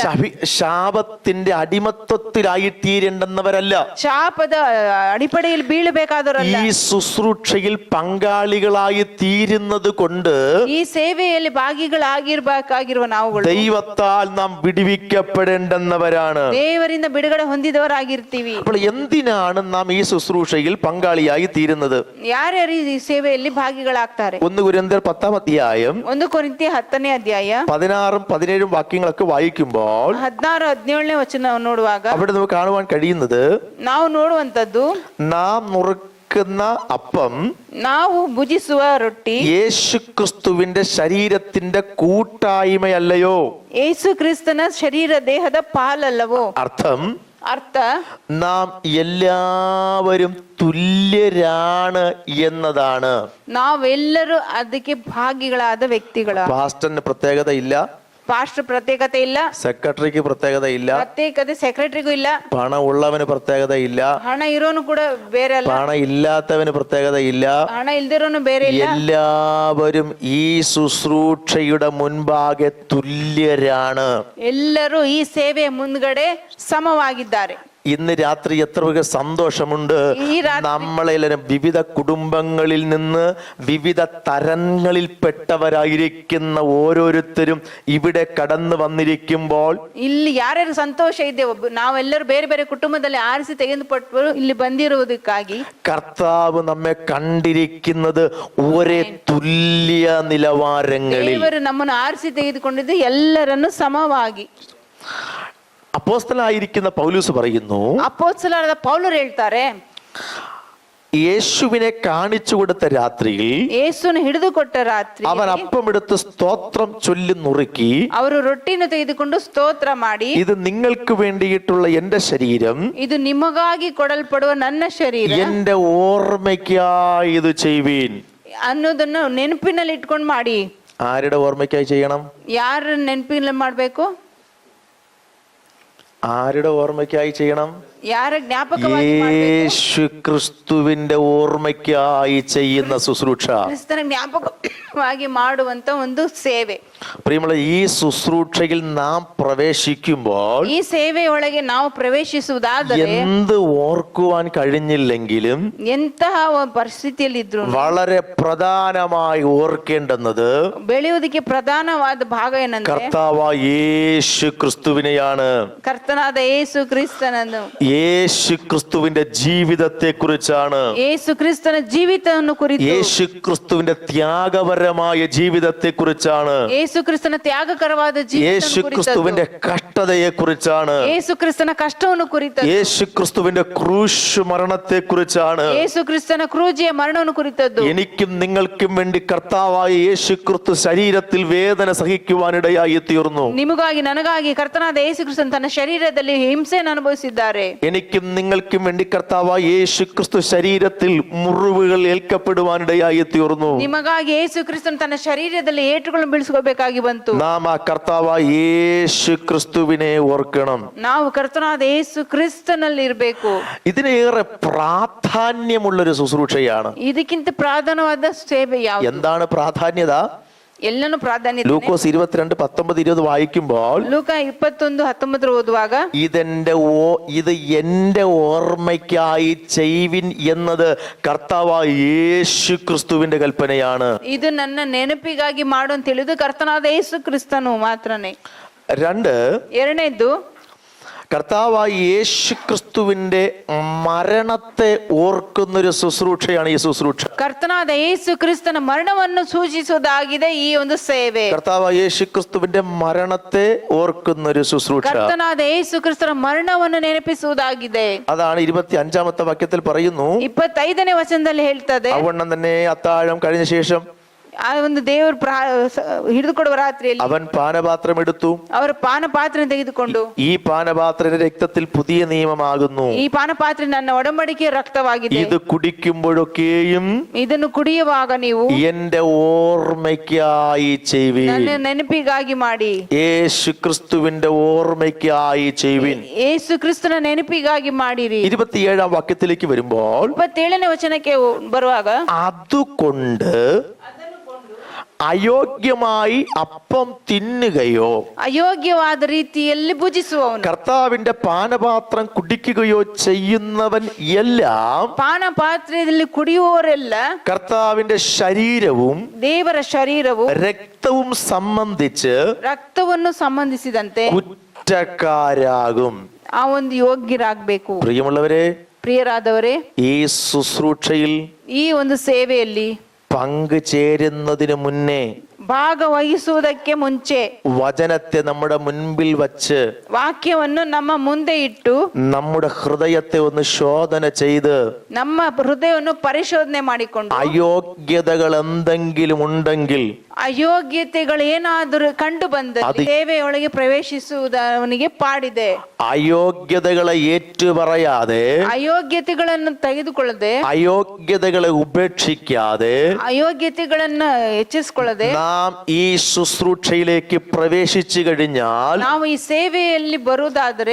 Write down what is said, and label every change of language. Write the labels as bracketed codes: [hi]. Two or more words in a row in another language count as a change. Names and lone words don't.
[ml] ശാപത്തിന്റെ അടിമത്വത്തിലായി തീരേണ്ടെന്നവരല്ല, [kn] ಶಾಪದ ಅಡಿಪಡೆಯಲ್ಲಿ ಬೀಳಬೇಕಾದವರಲ್ಲ. [ml] ഈ ശുശ്രൂഷയിൽ പങ്കാളികളായി തീരുന്നത് കൊണ്ട് [kn] ಈ ಸೇವೆಯಲ್ಲಿ ಭಾಗಿಗಳಾಗಿರ್ಬೇಕಾಗಿರುವ ನಾವುಗಳು [ml] ദൈവത്താൽ നാം വിടുവിക്കപ്പെടേണ്ടെന്നവരാണ്. [kn] ದೇವರಿಂದ ಬಿಡುಗಡೆ ಹೊಂದಿದವರಾಗಿರ್ತೀವಿ. [ml] അപ്പോൾ എന്തിനാണ് നാം ഈ ശുശ്രൂഷയിൽ പങ്കാളിയായി തീരുന്നത്? [kn] ಯಾರ್ಯಾರು ಈ ಸೇವೆಯಲ್ಲಿ ಭಾಗಿಗಳಾಗ್ತಾರೆ? [ml] 1 കൊരിന്ത്യർ 10-ാം അധ്യായം [kn] 1 ಕೊರಿಂಥಿ 10ನೇ ಅಧ್ಯಾಯ [ml] 16-ഉം 17-ഉം വാക്യങ്ങളൊക്കെ വായിക്കുമ്പോൾ [kn] 16-17ನೇ ವಚನ ನೋಡುವಾಗ [ml] അവിടെ നമുക്ക് കാണുവാൻ കഴിയുന്നത്, [kn] ನಾವು ನೋಡುವಂತದ್ದು, [ml] നാം നുറുക്കുന്ന അപ്പം [kn] ನಾವು ಭುಜಿಸುವ ರೊಟ್ಟಿ [ml] യേശുക്രിസ്തുവിന്റെ ശരീരത്തിന്റെ കൂട്ടായ്മയല്ലയോ? [kn] ಯೇಸು ಕ್ರಿಸ್ತನ ಶರೀರ ದೇಹದ ಪಾಲಲ್ಲವೋ? [ml] അർത്ഥം, [kn] ಅರ್ಥ, [ml] നാം എല്ലാവരും തുല്യരാണ് എന്നതാണ്. [kn] ನಾವೆಲ್ಲರೂ ಅದಕ್ಕೆ ಭಾಗಿಗಳಾದ ವ್ಯಕ್ತಿಗಳ. [ml] പാസ്റ്ററിന് പ്രത്യേകത ഇല്ല, [kn] ಪಾಸ್ಟರ್ ಪ್ರತ್ಯೇಕತೆ ಇಲ್ಲ, [ml] സെക്രട്ടറിക്ക് പ്രത്യേകത ഇല്ല, [kn] ಪ್ರತ್ಯೇಕತೆ ಸೆಕ್ರೆಟರಿಗೂ ಇಲ್ಲ, [ml] പണം ഉള്ളവന് പ്രത്യേകത ഇല്ല, [kn] ಹಣ ಇರೋನು ಕೂಡ ಬೇರೆ ಅಲ್ಲ, [ml] പണം ഇല്ലാത്തവന് പ്രത്യേകത ഇല്ല. [kn] ಹಣ ಇಲ್ದಿರೋನು ಬೇರೆ ಇಲ್ಲ. [ml] എല്ലാവരും ഈ ശുശ്രൂഷയുടെ മുൻപാകെ തുല്യരാണ്. [kn] ಎಲ್ಲರೂ ಈ ಸೇವೆಯ ಮುಂದ್ಗಡೆ ಸಮವಾಗಿದ್ದಾರೆ. [ml] ഇന്ന് രാത്രി എത്ര വലിയ സന്തോഷമുണ്ട്. ഈ രാത്രി നമ്മളെല്ലാവരും വിവിധ കുടുംബങ്ങളിൽ നിന്ന് വിവിധ തരങ്ങളിൽപ്പെട്ടവരായിരിക്കുന്ന ഓരോരുത്തരും ഇവിടെ കടന്നു വന്നിരിക്കുമ്പോൾ [kn] ಇಲ್ಲಿ ಯಾರ್ಯಾರು ಸಂತೋಷ ಇದೆ, ನಾವೆಲ್ಲರೂ ಬೇರೆ ಬೇರೆ ಕುಟುಂಬದಲ್ಲಿ ಆರಿಸಿ ತೆಗೆದುಪಟ್ಟು ಇಲ್ಲಿ ಬಂದಿರುವುದಕ್ಕಾಗಿ [ml] കർത്താവ് നമ്മെ കണ്ടിരിക്കുന്നത് ഒരേ തുല്യ നിലവാരങ്ങളിൽ. [kn] ದೇವರು ನಮ್ಮನ್ನು ಆರಿಸಿ ತೆಗೆದುಕೊಂಡಿದ್ದು ಎಲ್ಲರನ್ನು ಸಮವಾಗಿ. [ml] അപ്പോസ്തലനായിരിക്കുന്ന പൗലോസ് പറയുന്നു, [kn] ಅಪೊಸ್ತಲರಾದ ಪೌಲರು ಹೇಳ್ತಾರೆ, [ml] യേശുവിനെ കാണിച്ചു കൊടുത്ത രാത്രിയിൽ [kn] ಯೇಸುವನ್ನು ಹಿಡಿದುಕೊಟ್ಟ ರಾತ್ರಿ [ml] അവൻ അപ്പമെടുത്ത് സ്തോത്രം ചൊല്ലി നുറുക്കി, [kn] ಅವರು ರೊಟ್ಟಿಯನ್ನು ತೆಗೆದುಕೊಂಡು ಸ್ತೋತ್ರ ಮಾಡಿ, [ml] ഇത് നിങ്ങൾക്ക് വേണ്ടിയിട്ടുള്ള എന്റെ ശരീരം, [kn] ಇದು ನಿಮಗಾಗಿ ಕೊಡಲ್ಪಡುವ ನನ್ನ ಶರೀರ, [ml] എന്റെ ഓർമ്മയ്ക്കായി ഇത് ചെയ്യുവീൻ. [kn] ಅನ್ನೋದನ್ನು ನೆನಪಿನಲ್ಲಿ ಇಟ್ಕೊಂಡು ಮಾಡಿ. [ml] ആരുടെ ഓർമ്മയ്ക്കായി ചെയ്യണം? [kn] ಯಾರ ನೆನಪಿನಲ್ಲಿ ಮಾಡ್ಬೇಕು? [ml] ആരുടെ ഓർമ്മയ്ക്കായി ചെയ്യണം? [kn] ಯಾರ ಜ್ಞಾಪಕವಾಗಿ ಮಾಡ್ಬೇಕು? [ml] യേശു ക്രിസ്തുവിന്റെ ഓർമ്മയ്ക്കായി ചെയ്യുന്ന ശുശ്രൂഷ. [kn] ಕ್ರಿಸ್ತನ ಜ್ಞಾಪಕವಾಗಿ ಮಾಡುವಂತ ಒಂದು ಸೇವೆ. [ml] പ്രിയമുള്ള, ഈ ശുശ്രൂഷയിൽ നാം പ്രവേശിക്കുമ്പോൾ [kn] ಈ ಸೇವೆಯೊಳಗೆ ನಾವು ಪ್ರವೇಶಿಸುವುದಾದರೆ [ml] എന്ത് ഓർക്കുവാൻ കഴിഞ്ഞില്ലെങ്കിലും [kn] ಎಂತಹ ಪರಿಸ್ಥಿತಿಯಲ್ಲಿ ಇದ್ರು [ml] വളരെ പ്രധാനമായി ഓർക്കേണ്ടുന്നത് [kn] ಬೆಳೆಯುವುದಕ್ಕೆ ಪ್ರಧಾನವಾದ ಭಾಗ ಏನಂದ್ರೆ [ml] കർത്താവായ യേശു ക്രിസ്തുവിനെയാണ്. [kn] ಕರ್ತನಾದ ಯೇಸು ಕ್ರಿಸ್ತನನ್ನು, [ml] യേശു ക്രിസ്തുവിന്റെ ജീവിതത്തെ കുറിച്ചാണ്. [kn] ಯೇಸು ಕ್ರಿಸ್ತನ ಜೀವಿತವನ್ನು ಕುರಿತು, [ml] യേശു ಕ್രിസ്തുവിന്റെ ത്യാഗപരമായ ജീവിതത്തെ കുറിച്ചാണ്. [kn] ಯೇಸು ಕ್ರಿಸ್ತನ ತ್ಯಾಗಕರವಾದ [ml] യേശു [kn] ಜೀವಿತ [ml] ക്രിസ്തുവിന്റെ കഷ്ടതയെ കുറിച്ചാണ്. [kn] ಯೇಸು ಕ್ರಿಸ್ತನ ಕಷ್ಟವನ್ನು ಕುರಿತು, [ml] യേശു ക്രിസ്തുവിന്റെ ക്രൂശ് മരണത്തെ കുറിച്ചാണ്. [kn] ಯೇಸು ಕ್ರಿಸ್ತನ ಕ್ರೂಜಿಯ ಮರಣವನ್ನು ಕುರಿತದ್ದು. [ml] എനിക്കും നിങ്ങൾക്കും വേണ്ടി കർത്താവായ യേശു ക്രിസ്തു ശരീരത്തിൽ വേദന സഹിക്കുവാനിടയായി തീർന്നു. [kn] ನಿಮಗಾಗಿ ನನಗಾಗಿ ಕರ್ತನಾದ ಯೇಸು ಕ್ರಿಸ್ತನ್ ತನ್ನ ಶರೀರದಲ್ಲಿ ಹಿಂಸೆಯನ್ನು ಅನುಭವಿಸಿದ್ದಾರೆ. [ml] എനിക്കും നിങ്ങൾക്കും വേണ്ടി കർത്താവായ യേശു ക്രിസ്തു ശരീരത്തിൽ മുറിവുകൾ ഏൽക്കപ്പെടുവാനിടയായി തീർന്നു. [kn] ನಿಮಗಾಗಿ ಯೇಸು ಕ್ರಿಸ್ತನ್ ತನ್ನ ಶರೀರದಲ್ಲಿ ಏಟುಗಳನ್ನು ಬೀಳಿಸಿಕೊಳ್ಳಬೇಕಾಗಿ ಬಂತು. [ml] നാം ആ കർത്താവായ യേശു ക്രിസ്തുവിനെ ഓർക്കണം. [kn] ನಾವು ಕರ್ತನಾದ ಯೇಸು ಕ್ರಿಸ್ತನಲ್ಲಿ ಇರಬೇಕು. [ml] ഇതിനേറെ പ്രാധാന്യമുള്ളൊരു ശുശ്രൂഷയാണ്. [kn] ಇದಕ್ಕಿಂತ ಪ್ರಾಧಾನ್ಯವಾದ ಸೇವೆ ಯಾವುದು? [ml] എന്താണ് പ്രാധാന്യത? [kn] ಎಲ್ಲನೂ ಪ್ರಾಧಾನ್ಯತೆ. [ml] ലൂക്കോസ് 22:19-20 വായിക്കുമ്പോൾ [kn] ಲೂಕ 21:19 ಓದುವಾಗ [ml] ഇത് എന്റെ ഓർമ്മയ്ക്കായി ചെയ്വിൻ എന്നത് കർത്താവായ യേശു ക്രിസ്തുവിന്റെ കൽപ്പനയാണ്. [kn] ಇದು ನನ್ನ ನೆನಪಿಗಾಗಿ ಮಾಡು ಅಂತ ಹೇಳಿದು ಕರ್ತನಾದ ಯೇಸು ಕ್ರಿಸ್ತನು ಮಾತ್ರನೇ. ಎರಡನೇದ್ದು, [ml] കർത്താവായ യേശു ക്രിസ്തുവിന്റെ മരണത്തെ ഓർക്കുന്നൊരു ശുശ്രൂഷയാണ് ഈ ശുശ്രൂഷ. [kn] ಕರ್ತನಾದ ಯೇಸು ಕ್ರಿಸ್ತನ ಮರಣವನ್ನು ಸೂಚಿಸುವುದಾಗಿದೆ ಈ ಒಂದು ಸೇವೆ. [ml] കർത്താവായ യേശു ക്രിസ്തുവിന്റെ മരണത്തെ ഓർക്കുന്നൊരു ശുശ്രൂഷ. [kn] ಕರ್ತನಾದ ಯೇಸು ಕ್ರಿಸ್ತನ ಮರಣವನ್ನು ನೆನಪಿಸುವುದಾಗಿದೆ. [ml] അതാണ് 25-ാമത്തെ വാക്യത്തിൽ പറയുന്നു. [kn] 25ನೇ ವಚನದಲ್ಲಿ ಹೇಳ್ತದೆ, [ml] അവണ്ണം തന്നെ അത്താഴം കഴിഞ്ഞ ശേഷം [kn] ಆ ಒಂದು ದೇವರು ಹಿಡಿದುಕೊಡುವ ರಾತ್ರಿಯಲ್ಲಿ [ml] അവൻ പാനപാത്രം എടുത്തു. [kn] ಅವರು ಪಾನಪಾತ್ರೆ ತೆಗೆದುಕೊಂಡು, [ml] ഈ പാനപാത്രം രക്തത്തിൽ പുതിയ നിയമമാകുന്നു. [kn] ಈ ಪಾನಪಾತ್ರೆ ನನ್ನ ಒಡಂಬಡಿಕೆಯ ರಕ್ತವಾಗಿದೆ. [ml] ഇത് കുടിക്കുമ്പോഴൊക്കെയും [kn] ಇದನ್ನು ಕುಡಿಯುವಾಗ ನೀವು [ml] എന്റെ ഓർമ്മയ്ക്കായി ചെയ്യുവിൻ. [kn] ನನ್ನ ನೆನಪಿಗಾಗಿ ಮಾಡಿ. [ml] യേശു ക്രിസ്തുവിന്റെ ഓർമ്മയ്ക്കായി ചെയ്യുവിൻ. [kn] ಯೇಸು ಕ್ರಿಸ್ತನ ನೆನಪಿಗಾಗಿ ಮಾಡಿರಿ. [ml] 27-ാം വാക്യത്തിലേക്ക് വരുമ്പോൾ [kn] 27ನೇ ವಚನಕ್ಕೆ ಬರುವಾಗ, [ml] അതുകൊണ്ട് അയോഗ്യമായി അപ്പം തിന്നുകയോ [kn] ಅಯೋಗ್ಯವಾದ ರೀತಿಯಲ್ಲಿ ಭುಜಿಸುವವನು, [ml] കർത്താവിന്റെ പാനപാത്രം കുടിക്കുകയോ ചെയ്യുന്നവൻ എല്ലാം [kn] ಪಾನಪಾತ್ರೆಯಲ್ಲಿ ಕುಡಿಯುವವರೆಲ್ಲ [ml] കർത്താവിന്റെ ശരീരവും [kn] ದೇವರ ಶರೀರವು [ml] രക്തവും സംബന്ധിച്ച് [kn] ರಕ್ತವನ್ನು ಸಂಬಂಧಿಸಿದಂತೆ [ml] കുറ്റക്കാരാകും. [kn] ಆ ಒಂದು ಯೋಗ್ಯರಾಗಬೇಕು. [ml] പ്രിയമുള്ളവരെ, [kn] ಪ್ರಿಯರಾದವರೇ, [ml] ഈ ശുശ്രൂഷയിൽ [kn] ಈ ಒಂದು ಸೇವೆಯಲ್ಲಿ [ml] പങ്കുചേരുന്നതിന് മുന്നേ [kn] ಭಾಗವಹಿಸುವುದಕ್ಕೆ ಮುಂಚೆ [ml] വചനത്തെ നമ്മുടെ മുൻപിൽ വച്ച് [kn] ವಾಕ್ಯವನ್ನು ನಮ್ಮ ಮುಂದೆ ಇಟ್ಟು [ml] നമ്മുടെ ഹൃദയത്തെ ഒന്ന് ശോധന ചെയ്ത് [kn] ನಮ್ಮ ಹೃದಯವನ್ನು ಪರಿಶೋಧನೆ ಮಾಡಿಕೊಂಡು [ml] അയോഗ്യതകൾ എന്തെങ്കിലും ഉണ്ടെങ്കിൽ [kn] ಅಯೋಗ್ಯತೆಗಳು ಏನಾದರೂ ಕಂಡು ಬಂದ ಸೇವೆಯೊಳಗೆ ಪ್ರವೇಶಿಸುವುದವನಿಗೆ ಪಾಡಿದೆ. [ml] അയോഗ്യതകളെ ഏറ്റുപറയാതെ, [kn] ಅಯೋಗ್ಯತೆಗಳನ್ನು ತೆಗೆದುಕೊಳ್ಳದೆ, [ml] അയോഗ്യതകളെ ഉപേക്ഷിക്കാതെ, [kn] ಅಯೋಗ್ಯತೆಗಳನ್ನು ಹೆಚ್ಚಿಸಿಕೊಳ್ಳದೆ [ml] നാം ഈ ശുശ്രൂഷയിലേക്ക് പ്രവേശിച്ചു കഴിഞ്ഞാൽ [kn] ನಾವು ಈ ಸೇವೆಯಲ್ಲಿ ಬರುವುದಾದರೆ